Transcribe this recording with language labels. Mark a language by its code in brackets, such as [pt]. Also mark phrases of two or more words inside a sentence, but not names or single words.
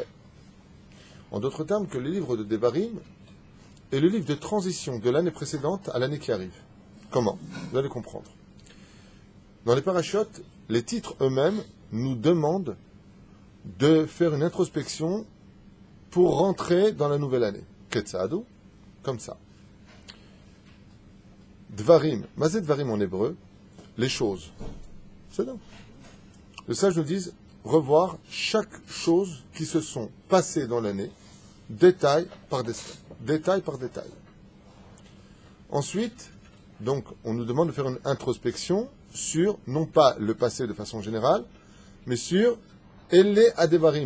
[fr] En d'autres termes, que le livre de Devarim est le livre de transition de l'année précédente à l'année qui arrive. Comment ? Vous allez comprendre. Dans les parachutes, les titres eux-mêmes nous demandent de faire une introspection pour rentrer dans la nouvelle année. Ketzadu, comme ça. [he] דברים מה זה דברים [fr] en hébreu, les choses. C'est là. Les sages nous disent revoir chaque chose qui se sont passées dans l'année, détail par détail. Ensuite, donc, on nous demande de faire une introspection sur, non pas le passé de façon générale, mais sur [he] אלה הדברים.